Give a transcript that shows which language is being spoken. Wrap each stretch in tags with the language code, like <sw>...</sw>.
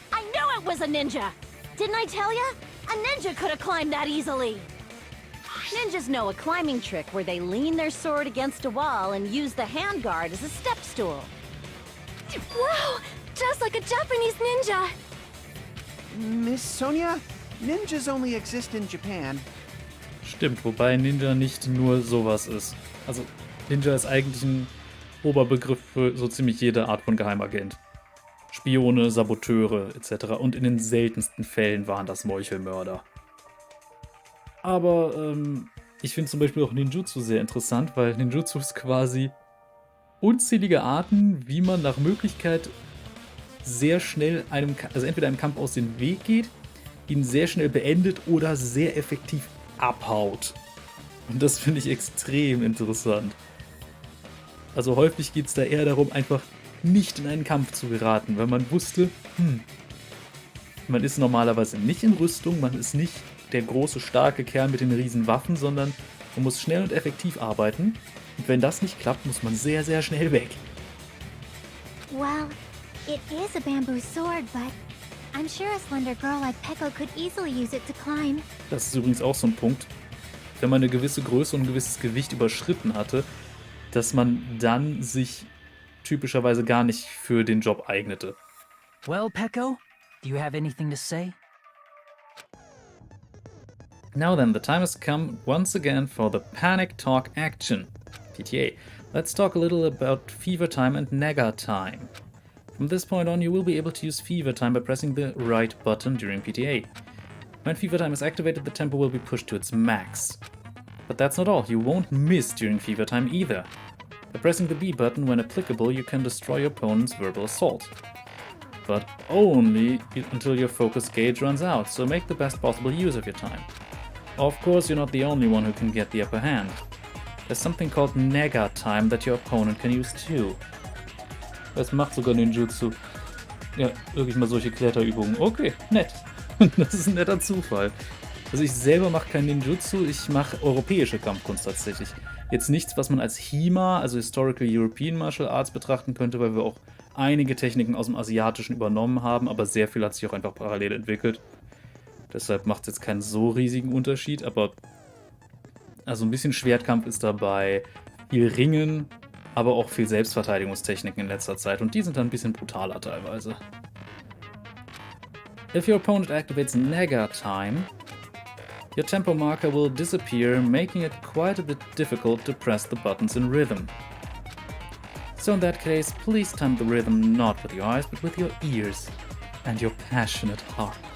<en>I knew it was a ninja! Didn't I tell ya? A ninja could have climbed that easily! Ninjas know a climbing trick where they lean their sword against a wall and use the handguard as a step stool. Wow! Just like a Japanese ninja! Miss Sonia, ninjas only exist in Japan.</en> <de>Stimmt, wobei Ninja nicht nur sowas ist. Also Ninja ist eigentlich ein Oberbegriff für so ziemlich jede Art von Geheimagent. Spione, Saboteure etc. Und in den seltensten Fällen waren das Meuchelmörder. Aber ich finde zum Beispiel auch Ninjutsu sehr interessant, weil Ninjutsu ist quasi unzählige Arten, wie man nach Möglichkeit sehr schnell also entweder einem Kampf aus dem Weg geht, ihn sehr schnell beendet oder sehr effektiv abhaut. Und das finde ich extrem interessant. Also häufig geht es da eher darum, einfach nicht in einen Kampf zu geraten, weil man wusste, man ist normalerweise nicht in Rüstung, man ist nicht der große, starke Kerl mit den riesen Waffen, sondern man muss schnell und effektiv arbeiten. Und wenn das nicht klappt, muss man sehr, sehr schnell weg.</de> <en>Well, it is a bamboo sword, but I'm sure a slender girl like Peko could easily use it to climb.</en> <de>Das ist übrigens auch so ein Punkt, wenn man eine gewisse Größe und ein gewisses Gewicht überschritten hatte, dass man dann sich typischerweise gar nicht für den Job eignete.</de> <en>Well, Peko, do you have anything to say? Now then, the time has come once again for the Panic Talk action. PTA. Let's talk a little about Fever Time and Nega Time. From this point on, you will be able to use Fever Time by pressing the right button during PTA. When Fever Time is activated, the tempo will be pushed to its max. But that's not all, you won't miss during Fever Time either. By pressing the B button when applicable, you can destroy your opponent's verbal assault. But only until your focus gauge runs out, so make the best possible use of your time. Of course, you're not the only one who can get the upper hand. There's something called Nega Time that your opponent can use too.</en> <de>Das macht sogar Ninjutsu. Ja, wirklich mal solche Kletterübungen. Okay, nett. Das ist ein netter Zufall. Also ich selber mache kein Ninjutsu, ich mache europäische Kampfkunst tatsächlich. Jetzt nichts, was man als HIMA, also Historical European Martial Arts, betrachten könnte, weil wir auch einige Techniken aus dem Asiatischen übernommen haben, aber sehr viel hat sich auch einfach parallel entwickelt. Deshalb macht es jetzt keinen so riesigen Unterschied, aber also ein bisschen Schwertkampf ist dabei, viel Ringen, aber auch viel Selbstverteidigungstechniken in letzter Zeit und die sind dann ein bisschen brutaler teilweise.</de> <en>If your opponent activates Nega Time, your tempo marker will disappear, making it quite a bit difficult to press the buttons in rhythm. So in that case, please time the rhythm not with your eyes, but with your ears and your passionate heart.</en>